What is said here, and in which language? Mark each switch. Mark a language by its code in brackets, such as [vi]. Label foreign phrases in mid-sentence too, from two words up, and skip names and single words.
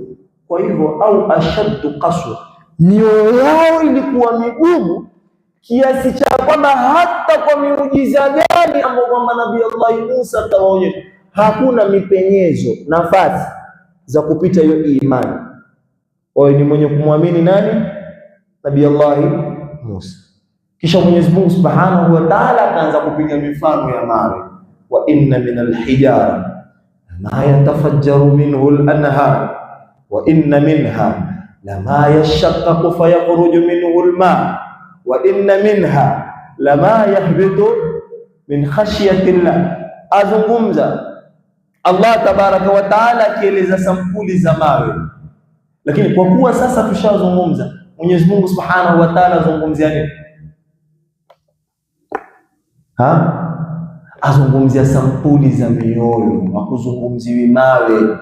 [sw] Kwa hivyo au [ar] أشد قسوة, [sw] mioyo yao ilikuwa migumu kiasi cha kwamba hata kwa miujiza gani ambayo kwamba Nabii Allah Musa atawaonyesha, hakuna mipenyezo, nafasi za kupita hiyo imani. Wao ni mwenye kumwamini nani? Nabii Allah Musa. Kisha Mwenyezi Mungu Subhanahu wa Ta'ala akaanza kupiga mifano ya mawe, [ar] وإن من الحجارة ما يتفجر منه الأنهار وإن منها لما يشقق فيخرج منه الماء وإن منها لما يهبط من خشية الله. [sw] Azungumza [ar] الله تبارك وتعالى [sw] akieleza sampuli za mawe, lakini kwa kuwa sasa tushazungumza, Mwenyezi Mungu [ar] سبحانه وتعالى [sw] azungumzia nini? Azungumzia sampuli za mioyo, hakuzungumziwi mawe.